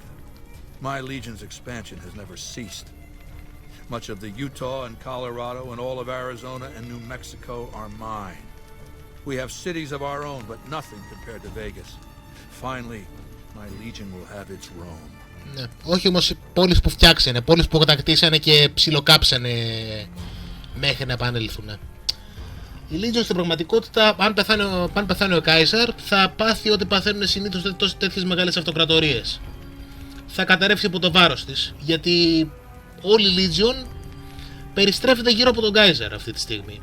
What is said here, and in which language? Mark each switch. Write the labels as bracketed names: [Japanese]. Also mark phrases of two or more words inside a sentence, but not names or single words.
[English] My legion's expansion has never ceased. Much of the Utah and Colorado and all of Arizona and New Mexico are mine. We have cities of our own, but nothing compared to Vegas. Finally, my legion will have its Rome. [Greek] Ναι. Όχι όμως πόλεις που φτιάξανε, πόλεις που κατακτήσανε και ψιλοκάψανε μέχρι να επανέλθουν. Η Legion στην πραγματικότητα, αν πεθάνει ο Κάιζαρ, θα πάθει ό,τι παθαίνουν συνήθως τέτοιες μεγάλες αυτοκρατορίες. Θα καταρρεύσει από το βάρος της, γιατί όλη η Legion περιστρέφεται γύρω από τον Κάιζαρ αυτή τη στιγμή.